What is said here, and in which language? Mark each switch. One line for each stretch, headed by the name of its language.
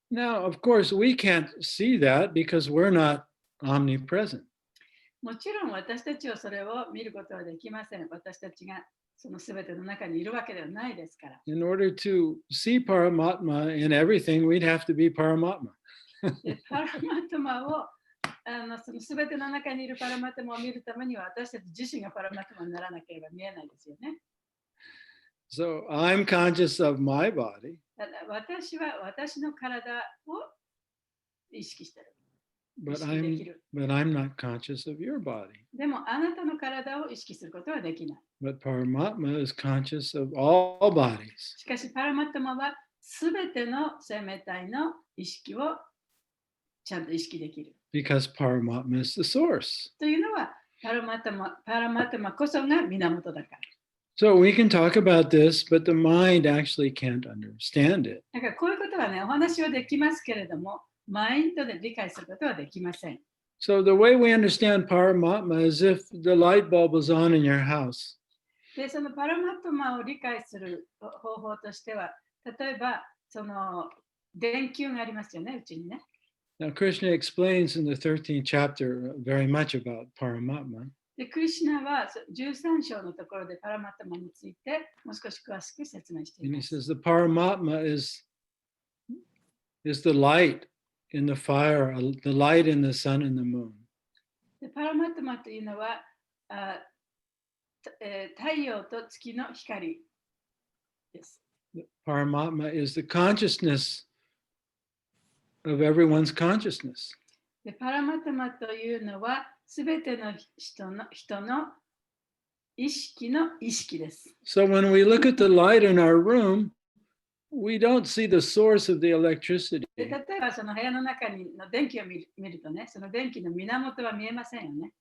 English: Now, of course, we can't see that because we're not omnipresent.
Japanese: もちろん私たちはそれを見ることはできません。私たちがそのすべての中にいるわけではないですから。
English: In order to see Paramatma in everything, we'd have to be Paramatma.
Japanese: で、パラマトマをそのすべての中にいるパラマトマを見るためには私たち自身がパラマトマにならなければ見えないですよね。
English: So I'm conscious of my body.
Japanese: 私は私の体を意識している。
English: But I'm not conscious of your body.
Japanese: でもあなたの体を意識することはできない。
English: But Paramatma is conscious of all bodies.
Japanese: しかしパラマトマはすべての生命体の意識をちゃんと意識できる。
English: Because Paramatma is the source.
Japanese: というのはパラマトマこそが源だから。
English: So we can talk about this, but the mind actually can't understand it.
Japanese: だからこういうことはね、お話はできますけれども、マインドで理解することはできません。
English: So the way we understand Paramatma is if the light bulb was on in your house.
Japanese: で、そのパラマトマを理解する方法としては、例えば、電球がありますよね、うちにね。
English: Now, Krishna explains in the 13th chapter very much about Paramatma.
Japanese: で、クリシュナは13章のところでパラマトマについてもう少し詳しく説明してい
English: And he
Japanese: ます。
English: says the Paramatma is the light in the fire, the light in the sun and the moon.
Japanese: で、パラマトマというのは太陽と月の光です。
English: Paramatma is the consciousness of everyone's consciousness.
Japanese: で、パラマトマというのはすべての人の意識の意識です。
English: So when we look at the light in our room, we don't see the source of the electricity.
Japanese: で、例えばその部屋の中の電気を見るとね、その電気の源は見えませんよね。